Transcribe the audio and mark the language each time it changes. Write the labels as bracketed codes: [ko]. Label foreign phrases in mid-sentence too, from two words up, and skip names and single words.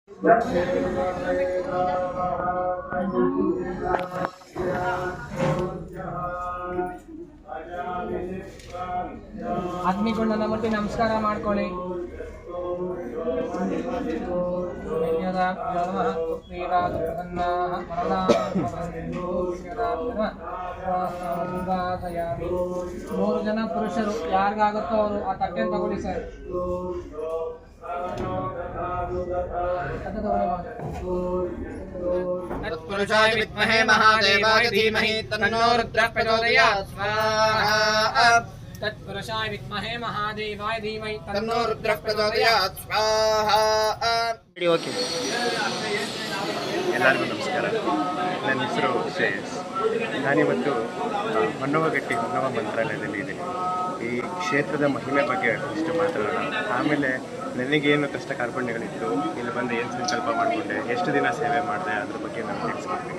[kn] ಆತ್ಮೀಕೊಂಡ ಮತ್ತೆ ನಮಸ್ಕಾರ ಮಾಡ್ಕೊಳ್ಳಿ. ಮೂರು ಜನ ಪುರುಷರು ಯಾರಿಗಾಗುತ್ತೋ ಅವರು ಆ ತಟ್ಟೆ ತಗೊಳ್ಳಿ ಸರ್. [sa] तत्पुरुषाय विद्महे महादेवाय धीमहि तन्नो रुद्रः प्रचोदयात् स्वाहा. तत्पुरुषाय विद्महे महादेवाय धीमहि तन्नो रुद्रः प्रचोदयात् स्वाहा. [kn] ಓಕೆ, ಎಲ್ಲರಿಗೂ ನಮಸ್ಕಾರ. ನನ್ನ ಹೆಸರು ಶ್ರೇಯಸ್. ನಾನಿವತ್ತು ಹೊನ್ನವಗಟ್ಟಿ ಹೊನ್ನವ ಮಂತ್ರಾಲಯದಲ್ಲಿ ಇದ್ದೀನಿ. ಈ ಕ್ಷೇತ್ರದ ಮಹಿಮೆ ಬಗ್ಗೆ ಇಷ್ಟು ಮಾತಾಡೋಣ. ಆಮೇಲೆ ನನಗೇನು ಕಷ್ಟ ಕಾರ್ಪಣ್ಯಗಳಿತ್ತು, ಇಲ್ಲಿ ಬಂದು ಏನು ಸಂಕಲ್ಪ ಮಾಡಿಕೊಂಡೆ, ಎಷ್ಟು ದಿನ ಸೇವೆ ಮಾಡಿದೆ, ಅದ್ರ ಬಗ್ಗೆ ನಾನು ತಿಳಿಸ್ಕೊಡ್ತೀನಿ.